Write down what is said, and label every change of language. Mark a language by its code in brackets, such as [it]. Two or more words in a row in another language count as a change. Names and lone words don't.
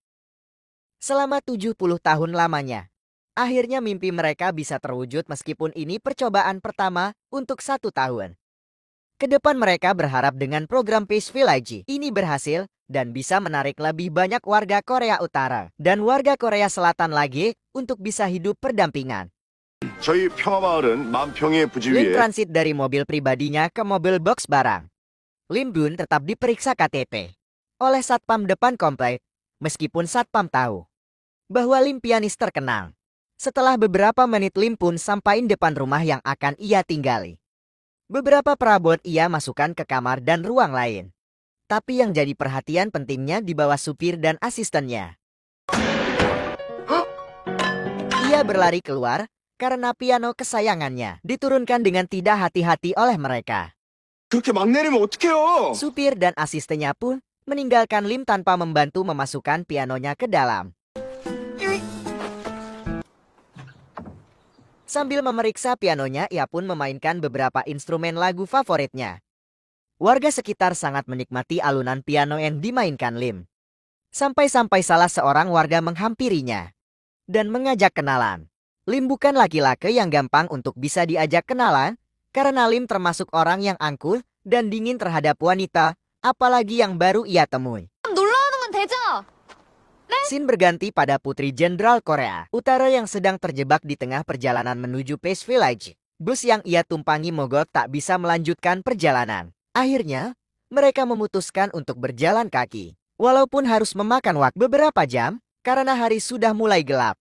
[id] Selama 70 tahun lamanya, akhirnya mimpi mereka bisa terwujud meskipun ini percobaan pertama untuk 1 tahun. Kedepan mereka berharap dengan program Peace Village ini berhasil dan bisa menarik lebih banyak warga Korea Utara dan warga Korea Selatan lagi untuk bisa hidup berdampingan. [ko] 저희 평화마을은 만평의 부지 Lim 위에 [id] transit dari mobil pribadinya ke mobil box barang. Lim Bun tetap diperiksa KTP oleh satpam depan komplek, meskipun satpam tahu bahwa Lim pianis terkenal. Setelah beberapa menit Lim pun sampai depan rumah yang akan ia tinggali. Beberapa perabot ia masukkan ke kamar dan ruang lain. Tapi yang jadi perhatian pentingnya di bawah supir dan asistennya. Ia berlari keluar karena piano kesayangannya diturunkan dengan tidak hati-hati oleh mereka. [ko] 그렇게 막 내리면 어떡해요? [id] Supir dan asistennya pun meninggalkan Lim tanpa membantu memasukkan pianonya ke dalam. Sambil memeriksa pianonya, ia pun memainkan beberapa instrumen lagu favoritnya. Warga sekitar sangat menikmati alunan piano yang dimainkan Lim. Sampai-sampai salah seorang warga menghampirinya dan mengajak kenalan. Lim bukan laki-laki yang gampang untuk bisa diajak kenalan, karena Lim termasuk orang yang angkuh dan dingin terhadap wanita, apalagi yang baru ia temui. [ko] 놀러오는 건 되죠? [id] Scene berganti pada Putri Jenderal Korea Utara yang sedang terjebak di tengah perjalanan menuju Peace Village. Bus yang ia tumpangi mogok tak bisa melanjutkan perjalanan. Akhirnya, mereka memutuskan untuk berjalan kaki. Walaupun harus memakan waktu beberapa jam, karena hari sudah mulai gelap.